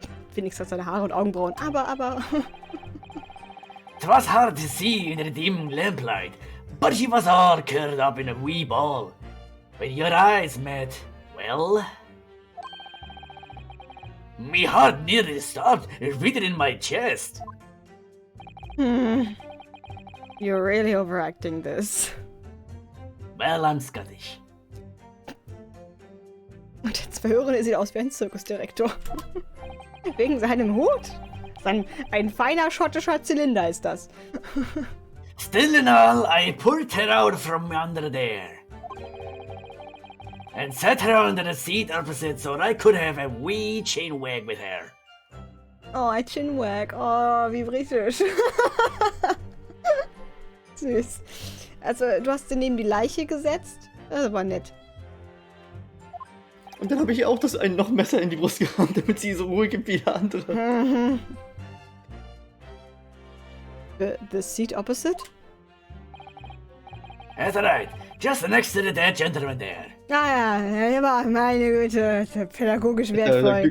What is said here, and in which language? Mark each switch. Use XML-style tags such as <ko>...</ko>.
<de>Phoenix hat seine Haare und Augenbrauen, aber...</de> <en>It was hard to see in the dim lamplight, but she was all curled up in a wee ball. When your eyes met, well... Me heart nearly stopped beating in my chest. You're really overacting this. Well, I'm Scottish.</en> <de>Und der Zwölfjährige sieht aus wie ein Zirkusdirektor. Wegen seinem Hut. Ein feiner schottischer Zylinder ist das.</de> <en>Still and all, I pulled her out from under there. And sat her under the seat opposite so I could have a wee chain wag with her.</en> <de>Oh, ein Chinwag. Oh, wie britisch. Süß. Also, du hast sie neben die Leiche gesetzt? Das war nett. Und dann habe ich auch das ein noch Messer in die Brust gerammt, damit sie so ruhig gibt wie der andere.</de> <en>The seat opposite? That's right, just next to the dead gentleman there.</en> <de>Ah ja, der war, meine Güte, pädagogisch wertvoll.</de>